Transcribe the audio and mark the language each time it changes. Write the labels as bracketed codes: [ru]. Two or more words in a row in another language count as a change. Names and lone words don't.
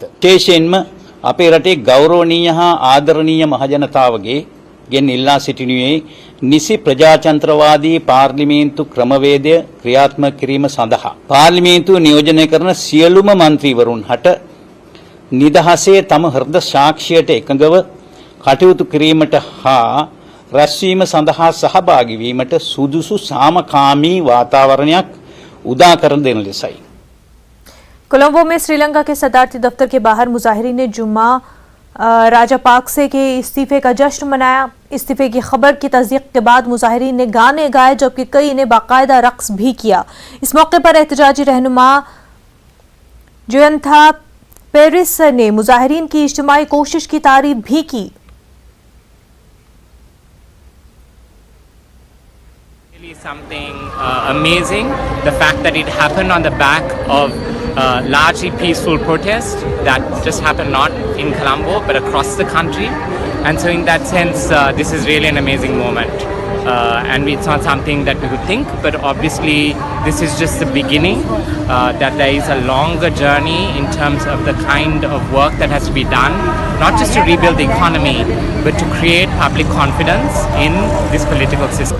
[si] විශේෂයෙන්ම අපේ රටේ ගෞරවනීය හා ආදරණීය මහජනතාවගේ ගෙන් ඉල්ලා සිටිනුයේ නිසි ප්‍රජාතන්ත්‍රවාදී පාර්ලිමේන්තු ක්‍රමවේදය ක්‍රියාත්මක කිරීම සඳහා පාර්ලිමේන්තුව නියෝජනය කරන සියලුම මන්ත්‍රීවරුන් හට නිදහසේ තම හෘද සාක්ෂියට එකඟව කටයුතු කිරීමට හා රැස්වීම සඳහා සහභාගී වීමට සුදුසු සාමකාමී වාතාවරණයක් උදා කර දෙන ලෙසයි. [ur] کولمبو میں سری لنکا کے صدارتی دفتر کے باہر مظاہرین نے جمعہ راجاپاکسے کے استعفے کا جشن منایا. استعفے کی خبر کی تصدیق کے بعد مظاہرین نے گانے گائے جبکہ کئی نے باقاعدہ رقص بھی کیا. اس موقع پر احتجاجی رہنما جویانتھا پیرس نے مظاہرین کی اجتماعی کوشش کی تعریف بھی کی. [en] Something amazing, the fact that it happened on the back of largely peaceful protest that just happened not in Colombo but across the country, and so in that sense this is really an amazing moment, and it's not something that we could think, but obviously this is just the beginning, that there is a longer journey in terms of the kind of work that has to be done, not just to rebuild the economy but to create public confidence in this political system.